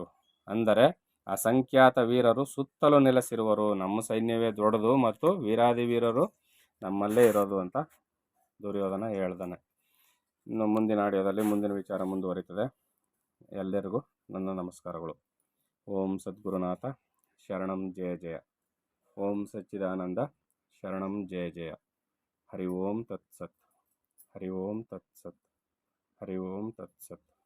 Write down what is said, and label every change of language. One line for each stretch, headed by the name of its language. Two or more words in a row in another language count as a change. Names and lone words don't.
Kannada: ಅಂದರೆ ಅಸಂಖ್ಯಾತ ವೀರರು ಸುತ್ತಲೂ ನೆಲೆಸಿರುವರು. ನಮ್ಮ ಸೈನ್ಯವೇ ದೊಡ್ಡದು ಮತ್ತು ವೀರಾದಿ ವೀರರು ನಮ್ಮಲ್ಲೇ ಇರೋದು ಅಂತ ದುರ್ಯೋಧನ ಹೇಳ್ದಾನೆ. ಇನ್ನು ಮುಂದಿನ ಆಡಿಯೋದಲ್ಲಿ ಮುಂದಿನ ವಿಚಾರ ಮುಂದುವರಿತದೆ. ಎಲ್ಲರಿಗೂ ನನ್ನ ನಮಸ್ಕಾರಗಳು.
Sanskrit: ಓಂ ಸದ್ಗುರುನಾಥ ಶರಣಂ ಜಯ ಜಯ. ಓಂ ಸಚ್ಚಿದಾನಂದ ಶರಣಂ ಜಯ ಜಯ. ಹರಿ ಓಂ ತತ್ಸತ್. ಹರಿ ಓಂ ತತ್ಸತ್. ಹರಿ ಓಂ ತತ್ಸತ್.